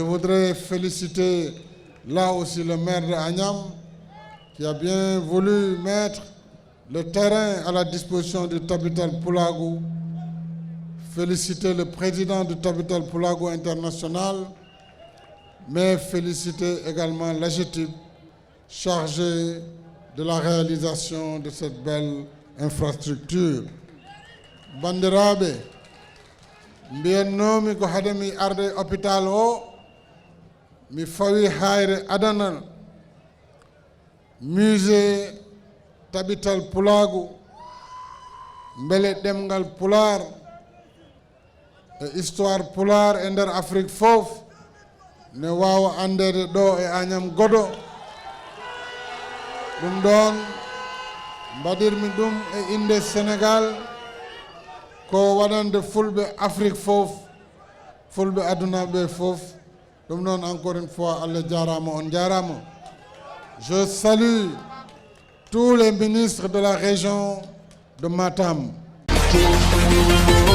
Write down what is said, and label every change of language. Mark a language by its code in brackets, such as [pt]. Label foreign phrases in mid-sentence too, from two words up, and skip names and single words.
[fr] Je voudrais féliciter là aussi le maire de Agnam, qui a bien voulu mettre le terrain à la disposition du Tabital Pulagou. Féliciter le président du Tabital Pulagou International, mais féliciter également l'AGETIP chargé de la réalisation de cette belle infrastructure. [ff] Bandirabe, mbiyannomi ko hade mi arde hôpital o, mi fawi hayre adanal musée Tabital Pulagou, mbele demgal pular e histoire pular e nder Afrique fof ne wawa andede ɗo e Agnam Godo. Ɗum ɗon mbaɗirmi ɗum e inde Sénégal ko waɗande fulɓe Afrique fof, fulɓe aduna ɓe fof. Ɗum ɗon [fr] encore une fois [ff] Allah jarama, on jarama. [fr] Je salue tous les ministres de la région de Matam.